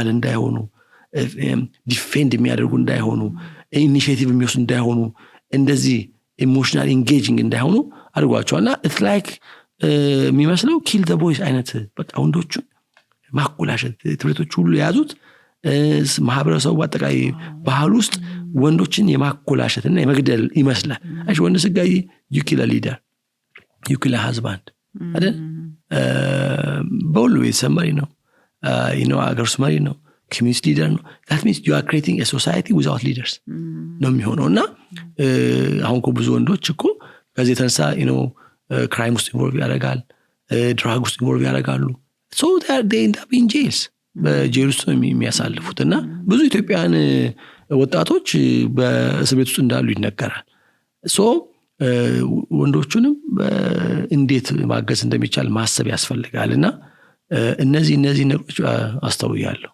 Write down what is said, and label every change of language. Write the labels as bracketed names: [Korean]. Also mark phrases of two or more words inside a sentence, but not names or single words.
[Amharic] እንዳይሆኑ፣ ዲፌንድ የሚያደርጉ እንዳይሆኑ፣ ኢኒሺዬቲቭ የሚወስዱ እንዳይሆኑ፣ እንደዚህ [English] emotional engaging [Amharic] እንዳይሆኑ አድርጓቸዋልና [English] it's like [Amharic] የሚመስለው [English] kill the boys [Amharic] አይነት በቃ ወንዶቹን ማኮላሸት ትብሬቶች ሁሉ የያዙት ማህበረሰቡ አጠቃላይ ባህል ውስጥ ወንዶችን የማኮላሸትና የመግደል ይመስላል። እሺ ወንድ ስጋይ [English] you kill a leader, you kill a husband [Amharic] አይደል? በሁሉ ቤተሰብ መሪ ነው፣ አገር ውስጥ መሪ ነው፣ [English] community leader [Amharic] ነው። [English] that means you are creating a society without leaders [Amharic] ነው የሚሆነው። እና አሁን እኮ ብዙ ወንዶች እኮ ከዚህ የተነሳ ክራይም ውስጥ ኢንቮልቭ ያደርጋል፣ ድራግ ውስጥ ኢንቮልቭ ያደርጋሉ። [English] so they end up in jails፣ [Amharic] በጄል ውስጥ ነው የሚያሳልፉት። እና ብዙ ኢትዮጵያውያን ወጣቶች በእስር ቤት ውስጥ እንዳሉ ይነገራል። ሶ ወንዶቹንም እንዴት ማገዝ እንደሚቻል ማሰብ ያስፈልጋል። እና እነዚህ ነገሮች አስተውያለሁ።